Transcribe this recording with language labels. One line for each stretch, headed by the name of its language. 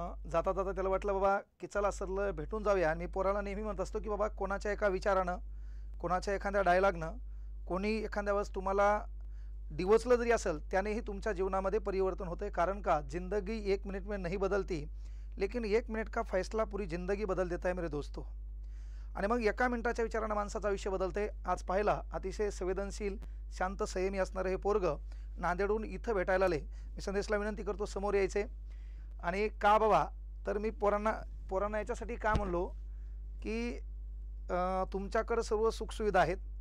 Marathi: जाता जाता त्याला वाटलं बाबा की चला सरलं भेटून जाऊया. आणि मी पोराला नेहमी म्हणत असतो की बाबा कोणाच्या एका विचारानं, कोणाच्या एखाद्या डायलॉगनं, कोणी एखाद्या वेळेस तुम्हाला डिवचलं जरी असेल त्यानेही तुमच्या जीवनामध्ये परिवर्तन होते.
Hindi: कारण का, जिंदगी 1 मिनट में नहीं बदलती, लेकिन 1 मिनट का फैसला पूरी जिंदगी बदल देता है मेरे दोस्तों.
Marathi: आणि मग एका मिनिटाच्या विचारानं माणसाचं आयुष्य बदलते. आज पाहिला अतिशय संवेदनशील, शांत, संयमी असणारं हे पोरगं नांदेडहून इथं भेटायला आले. मी संदेशला विनंती करतो समोर यायचे. आणि का बाबा, तर मी पोरांना याच्यासाठी का म्हणलो की तुमच्याकडं सर्व सुखसुविधा आहेत.